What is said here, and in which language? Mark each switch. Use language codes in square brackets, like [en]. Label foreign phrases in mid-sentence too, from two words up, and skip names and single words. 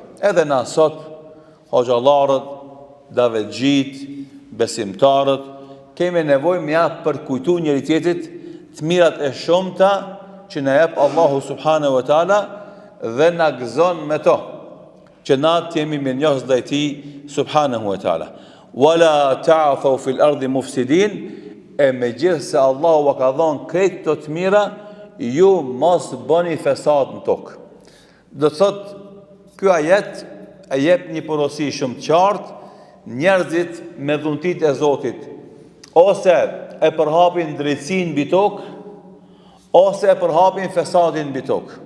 [sq] Edhe na sot, hoxhallarët, davetxhit, besimtarët, kemi nevojë me ja përkujtu njëri tjetrit të mirat e shumta që na jep Allahu [ar] سبحانه وتعالى [sq] dhe na gëzon me to, që na të jemi mirënjohës ndaj tij [ar] سبحانه وتعالى. ولا تعثوا في الأرض مفسدين, [sq] e megjithse Allahu ka dhënë krejt të të mira, ju mos bëni fesad në tokë. Do të thotë ky ajet e jep një porosi shumë të qartë, njerëzit me dhuntit e Zotit ose e përhapin drejtësinë mbi tokë, ose e përhapin fesadin mbi tokë.